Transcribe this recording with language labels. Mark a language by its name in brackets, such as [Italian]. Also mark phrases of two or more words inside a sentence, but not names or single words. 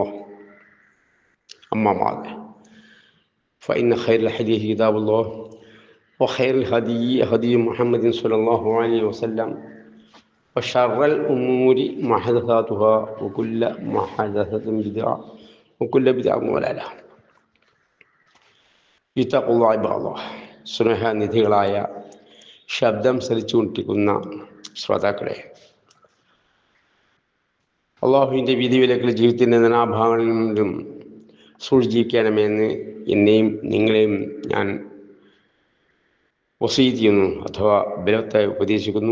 [Arabic] أما بعد، فإن خير الحديث كتاب الله وخير الهدي هدي محمد صلى الله عليه وسلم وشر الأمور محدثاتها وكل محدثة بدعة وكل بدعة ضلالة. اتقوا الله عباد الله. [Malayalam] സ്നേഹനിധികളായ ശബ്ദം ശ്രവിച്ചുകൊണ്ടിരിക്കുന്ന ശ്രോതാക്കളെ, അള്ളാഹുവിൻ്റെ വിധിവിലക്കുകൾ ജീവിതത്തിൻ്റെ നാനാഭാഗങ്ങളിൽ നിന്നും സൂക്ഷിക്കണമെന്ന് എന്നെയും നിങ്ങളെയും ഞാൻ വസീയത്ത് ചെയ്യുന്നു, അഥവാ ബലവത്തായി ഉപദേശിക്കുന്നു.